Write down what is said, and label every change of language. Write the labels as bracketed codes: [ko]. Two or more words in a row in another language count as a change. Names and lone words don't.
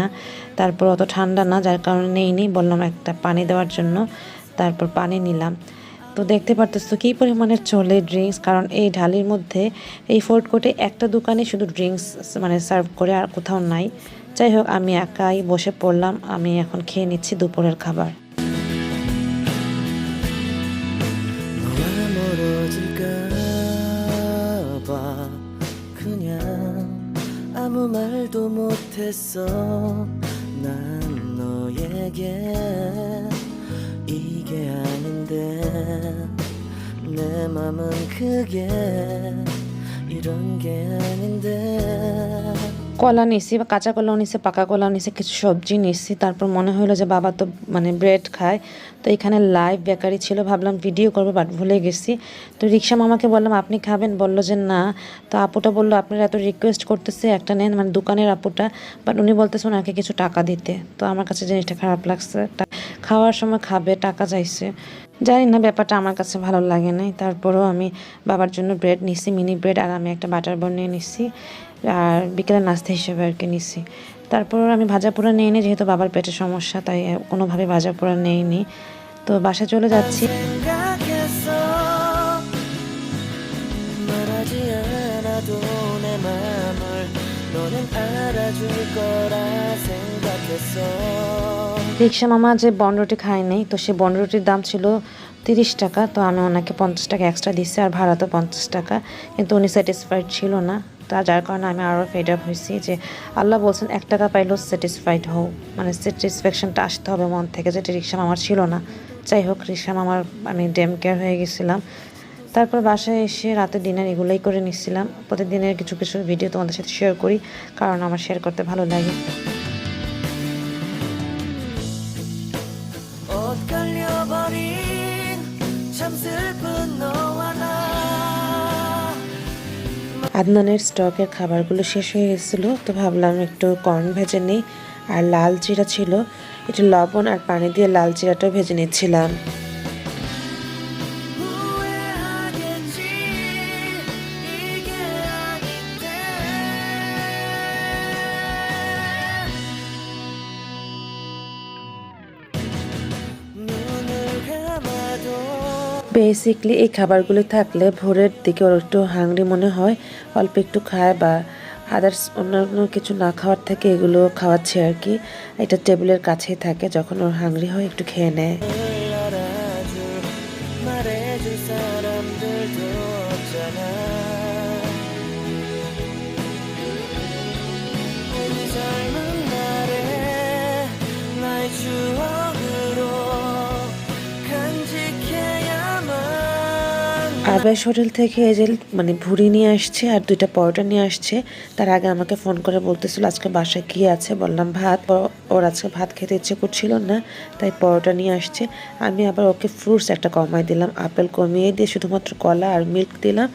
[bn] তারপর অত ঠান্ডা না, যার কারণে নেইনি, বললাম একটা পানি দেওয়ার জন্য, তারপর পানি নিলাম। তো দেখতে পারতেছো কী পরিমাণের চলে ড্রিঙ্কস, কারণ এই ঢালির মধ্যে এই [en] food court [bn] একটা দোকানে শুধু ড্রিঙ্কস মানে সার্ভ করে, আর কোথাও নাই। যাই হোক, আমি একাই বসে পড়লাম, আমি এখন খেয়ে নিচ্ছি দুপুরের খাবার। [ko] 너와 멀어질까 봐 그냥 아무 말도 못했어 난 너에게 이게 아닌데 내 맘은 그게 이런 게 아닌데 [bn] কলা নিছি, বা কাঁচা কলাও নিছি, পাকা কলাও নিছি, কিছু সবজি নিছি। তারপর মনে হলো যে বাবা তো মানে ব্রেড খায়, তো এখানে [en] live bakery [bn] ছিল, ভাবলাম ভিডিও করবো, বাট ভুলে গেছি। তো রিক্সা মামাকে বললাম আপনি খাবেন, বললো যে না। তো আপুটা বললো আপনারা এত রিকোয়েস্ট করতেছে একটা নেন, মানে দোকানের আপুটা, বাট উনি বলতেছে ওনাকে কিছু টাকা দিতে। তো আমার কাছে জিনিসটা খারাপ লাগছে, খাওয়ার সময় খাবে, টাকা চাইছে, জানি না, ব্যাপারটা আমার কাছে ভালো লাগে নাই। তারপরেও আমি বাবার জন্য ব্রেড নিছি, মিনি ব্রেড, আর আমি একটা বাটার বান নিয়ে নিছি, আর বিকেলের নাস্তা হিসেবে আর কি নিছি। তারপর আমি ভাজা পোড়া নিয়ে নিই, যেহেতু বাবার পেটের সমস্যা, তাই কোনোভাবে ভাজা পোড়া নেইনি। তো বাসায় চলে যাচ্ছি। [ko] 생각했어 말하지 않아도 내 맘을 너는 알아줄 거라 생각했어 [bn] রিক্সা মামা যে বনরুটি খায় নাই, তো সে বনরুটির দাম ছিল 30 টাকা, তো আমি ওনাকে 50 টাকা এক্সট্রা দিচ্ছি, আর ভাড়া তো 50 টাকা, কিন্তু উনি স্যাটিসফাইড ছিল না। তা যার কারণে আমি আরও [en] fed up [bn] হয়েছি, যে আল্লাহ বলছেন 1 টাকা পাইলেও স্যাটিসফাইড হও, মানে স্যাটিসফ্যাকশনটা আসতে হবে মন থেকে, যেটা রিক্সা মামার ছিল না। যাই হোক, রিক্সা মামার আমি [en] damn care [bn] হয়ে গেছিলাম। তারপর বাসায় এসে রাতে ডিনার এগুলোই করে নিচ্ছিলাম। প্রতিদিনের কিছু কিছু ভিডিও তোমাদের সাথে শেয়ার করি, কারণ আমার শেয়ার করতে ভালো লাগে। [ko] 엇갈려버린 참 슬픈 너와 나 [bn] আদনানের স্টকের খাবারগুলো শেষ হয়ে গেছিলো, তো ভাবলাম একটু কর্ন ভেজে নিই। আর লাল জিরা ছিল, একটু লবণ আর পানি দিয়ে লাল জিরাটাও ভেজে নিচ্ছিলাম। [ko] 후회하겠지 이게 아닌데 눈을 감아도 [bn] বেসিকলি এই খাবারগুলি থাকলে ভোরের দিকে ওর একটু হাংরি মনে হয়, অল্প একটু খায়, বা আদার্স অন্যান্য কিছু না খাওয়ার থেকে এগুলো খাওয়াচ্ছে আর কি। এটা টেবিলের কাছেই থাকে, যখন ওর হাংরি হয় একটু খেয়ে নেয়। [ko] 알아줄 말해줄 사람들도 없잖아 우리 젊은 날에 나의 추억으로 간직해야만 [bn] আরবাইশ হোটেল থেকে এই যে মানে ভুড়ি নিয়ে আসছে আর 2টা পরোটা নিয়ে আসছে। তার আগে আমাকে ফোন করে বলতেছিল আজকে বাসায় কি আছে, বললাম ভাত। ওর আজকে ভাত খেতে ইচ্ছে করছিল না, তাই পরোটা নিয়ে আসছে। আমি আবার ওকে ফ্রুটস একটা কমাই দিলাম, আপেল কমিয়ে দিয়ে শুধুমাত্র কলা আর মিল্ক দিলাম।